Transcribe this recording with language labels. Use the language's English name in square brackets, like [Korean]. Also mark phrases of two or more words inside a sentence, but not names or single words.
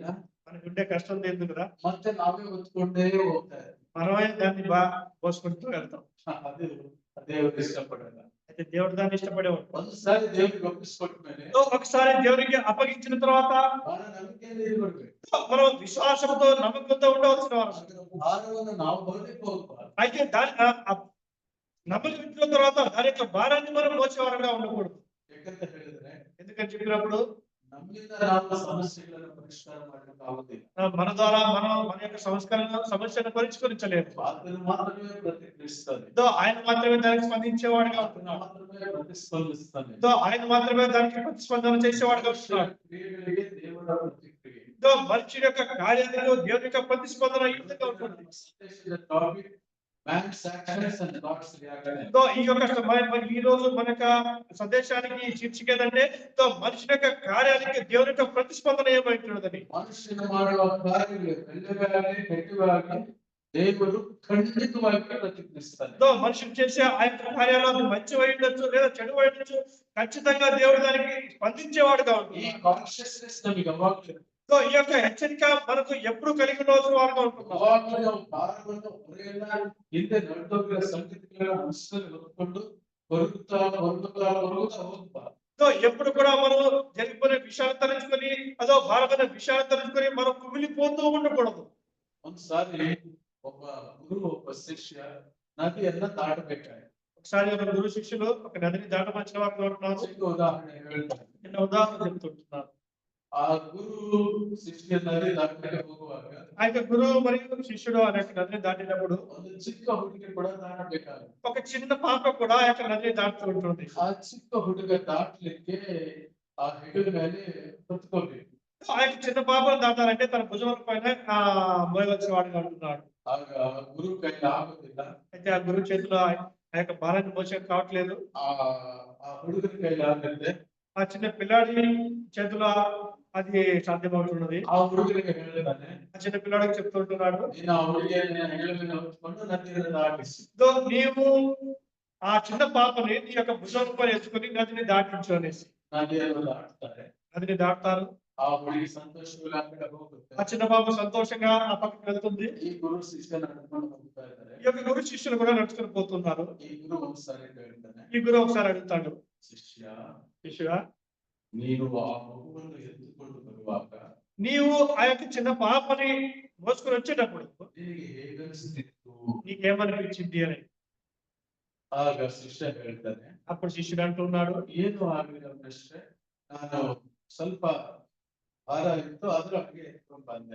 [Telugu] మనకు ఉండే కష్టం లేదు కదా, [Kannada] ಮತ್ತೆ నావే ಹೊತ್ಕೊಂಡೇ ಹೋಗ್ತಾ ಇರ್ತೀವಿ. [Telugu] మనమే దాన్ని మోసుకుంటూ వెళ్తాం. [Kannada] ಅದು ದೇವರು ಇಷ್ಟಪಡಲ್ಲ. [Telugu] అయితే దేవుడు దాన్ని ఇష్టపడేవాడు. [Kannada] ಒಂದ್ಸಾರಿ ದೇವ್ರಿಗೆ ಒಪ್ಪಿಸ್ಕೊಟ್ಟ ಮೇಲೆ [Telugu] ఒకసారి దేవునికి అప్పగించిన తర్వాత [Kannada] ಬಹಳ ನಂಬಿಕೆಯಿಂದ ಇರ್ಬೇಕು. [Telugu] మనం విశ్వాసంతో నమ్మకంతో ఉండవలసిన వారు. [Kannada] ಅದರ ಭಾರವನ್ನು ನಾವು ಹೊರಲಿಕ್ಕೆ ಹೋಗ್ಬಾರ್ದು. [Telugu] అయితే దాని నమ్మకం ఇచ్చిన తర్వాత దాని యొక్క భారాన్ని మనం మోసేవారుగా ఉండకూడదు. [Kannada] ಯಾಕಂತ ಹೇಳಿದ್ರೆ [Telugu] ఎందుకని చెప్పినప్పుడు [Kannada] ನಮ್ಮಿಂದ ನಾವು ಸಮಸ್ಯೆಗಳನ್ನು ಪರಿಷ್ಕಾರ ಮಾಡಲಿಕ್ಕೆ ಆಗುದಿಲ್ಲ. [Telugu] మన ద్వారా మనం మన యొక్క సమస్యను పరిష్కరించలేము. [Kannada] ಆತನು ಮಾತ್ರವೇ ಪ್ರತಿಕ್ರಿಯಿಸ್ತಾನೆ. [Telugu] ఆయన మాత్రమే దానికి స్పందించేవాడుగా [Kannada] ಆತನು [Telugu] ఉంటున్నాడు. [Kannada] ಮಾತ್ರವೇ ಪ್ರತಿಸ್ಪಂದಿಸ್ತಾನೆ. [Telugu] ఆయన మాత్రమే దానికి ప్రతిస్పందన చేసేవాడుగా ఉంటున్నాడు. [Kannada] ಕ್ರಿಯೆಗಳಿಗೆ ದೇವರ ಪ್ರತಿಕ್ರಿಯೆ. [Telugu] మనిషి యొక్క కార్యాలకు దేవుని యొక్క ప్రతిస్పందన ఈ విధంగా ఉంటుంది. [English] ಸಂದೇಶದ topic man's actions and God's reaction. [Telugu] ఈ యొక్క ఈ రోజు మన యొక్క సందేశానికి శీర్షిక ఏంటంటే మనిషి యొక్క కార్యానికి దేవుని యొక్క ప్రతిస్పందన ఏమైంటున్నదని. [Kannada] ಮನುಷ್ಯನು ಮಾಡುವ ಕಾರ್ಯಗಳು ಒಳ್ಳೆಯವಾಗಲಿ ಕೆಟ್ಟವಾಗಲಿ ದೇವರು ಖಂಡಿತವಾಗಿ ಪ್ರತಿಕ್ರಿಯಿಸ್ತಾನೆ. [Telugu] మనుషులు చేసే ఆ యొక్క కార్యాలు అది మంచి ఉండొచ్చు లేదా చెడు ఉండొచ్చు, ఖచ్చితంగా దేవుడు దానికి స్పందించేవాడుగా [Kannada] ಈ [Telugu] ఉంటుంది. [Kannada] ಕಾನ್ಶಿಯಸ್ನೆಸ್ ನಮಗೆ ಯಾವಾಗಲೂ [Telugu] ఈ యొక్క హెచ్చరిక మనకు ఎప్పుడు కలిగి ఉండవలసిన వారుగా ఉంటున్నాం. [Kannada] ಯಾವಾಗಲೂ ನಾವು ಭಾರವನ್ನು ಹೊರೆಯಲ್ಲ ಹಿಂದೆ ನಡೆದೋಗಿರೋ ಸಂಗತಿಗಳನ್ನ ಮನಸ್ಸಲ್ಲಿ ಹೊತ್ಕೊಂಡು ಹೊರಗುತ್ತಾ ಹೋಗ್ಬಾರ್ದು. [Telugu] ఎప్పుడు కూడా మనం జరిగిపోయిన విషయాలు తలుచుకొని భారమైన విషయాలు తలుచుకొని మనం కుమిలిపోతూ ఉండకూడదు. [Kannada] ಒಂದ್ಸಾರಿ ಒಬ್ಬ ಗುರು ಒಬ್ಬ ಶಿಷ್ಯ ನದಿಯನ್ನ ದಾಟಬೇಕಾಯ್ತು. [Telugu] ఒకసారి ఒక గురు శిష్యులు ఒక నదిని దాటవలసిన వారు ఉంటున్నారు. [Kannada] ಚಿಕ್ಕ ಉದಾಹರಣೆ ಹೇಳ್ತಾರೆ. [Telugu] చిన్న ఉదాహరణ చెప్తుంటున్నారు. [Kannada] ಆ ಗುರು ಶಿಷ್ಯ ನದಿ ದಾಟಕ್ಕೆ ಹೋಗುವಾಗ [Telugu] ఆ యొక్క గురువు మరియు శిష్యుడు అనే నదిని దాటినప్పుడు [Kannada] ಒಂದು ಚಿಕ್ಕ ಹುಡುಗಿ ಕೂಡ ದಾಟಬೇಕಾಗುತ್ತೆ. [Telugu] ఒక చిన్న పాప కూడా ఆ యొక్క నదిని దాటుతూ ఉంటుంది. [Kannada] ಆ ಚಿಕ್ಕ ಹುಡುಗ ದಾಟ್ಲಿಕ್ಕೆ ಆ ಹೆಗಲ ಮೇಲೆ ಹೊತ್ಕೋಬೇಕು. [Telugu] ఆ యొక్క చిన్న పాపను దాటాలంటే తన భుజం పైన మోయవలసిన వాడుగా ఉంటున్నాడు. [Kannada] ಆಗ ಗುರು ಕೈಲಿ ಆಗುದಿಲ್ಲ. [Telugu] అయితే ఆ గురువు చేతిలో ఆ యొక్క భారాన్ని మోసే కావట్లేదు. [Kannada] ಆ ಹುಡುಗನ ಕೈಲಿ ಆಗುತ್ತೆ. [Telugu] ఆ చిన్న పిల్లాడి చేతిలో అది సాధ్యమవుతున్నది. [Kannada] ಆ ಹುಡುಗನಿಗೆ ಹೇಳ್ತಾನೆ, [Telugu] ఆ చిన్న పిల్లాడికి చెప్తుంటున్నాడు, [Kannada] ನೀನು ಆ ಹುಡುಗಿಯನ್ನ ಹೆಗಲ ಮೇಲೆ ಹೊತ್ಕೊಂಡು ನದಿಯನ್ನು ದಾಟಿಸಿ. [Telugu] నీవు ఆ చిన్న పాపని నీ యొక్క భుజం పై ఎత్తుకొని నదిని దాటించు అనేసి. [Kannada] ನದಿಯನ್ನು ದಾಟ್ತಾರೆ. [Telugu] నదిని దాటుతారు. [Kannada] ಆ ಹುಡುಗಿ ಸಂತೋಷವಾಗಿ ಆ ಕಡೆ ಹೋಗುತ್ತೆ. [Telugu] ఆ చిన్న పాప సంతోషంగా ఆ పక్కకి వెళ్తుంది. [Kannada] ಈ ಗುರು ಶಿಷ್ಯ ನಡ್ಕೊಂಡು ಹೋಗ್ತಾ ಇದ್ದಾರೆ. [Telugu] ఈ యొక్క గురు శిష్యులు కూడా నడుచుకొని పోతున్నారు. [Kannada] ಈ ಗುರು ಒಂದ್ಸಾರಿ ಹೇಳ್ತಾನೆ, [Telugu] ఈ గురు ఒకసారి అడుగుతాడు, [Kannada] ಶಿಷ್ಯ [Telugu] శిష్యుడ, [Kannada] ನೀನು ಆ ಮಗುವನ್ನು ಎತ್ತುಕೊಂಡು ಬರುವಾಗ [Telugu] నీవు ఆ యొక్క చిన్న పాపని మోసుకొని వచ్చేటప్పుడు [Kannada] ನಿನಗೆ ಹೇಗನ್ನಿಸ್ತಿತ್ತು? [Telugu] నీకేమనిపించింది అని. [Kannada] ಆಗ ಶಿಷ್ಯ ಹೇಳ್ತಾನೆ, [Telugu] అప్పుడు శిష్యుడు అంటున్నాడు, [Kannada] ಏನು ಆಗಲಿಲ್ಲ ಅಷ್ಟೇ, ನಾನು ಸ್ವಲ್ಪ ಭಾರ ಇತ್ತು ಅದ್ರ ಹಾಗೆ ಎತ್ಕೊಂಡು ಬಂದೆ.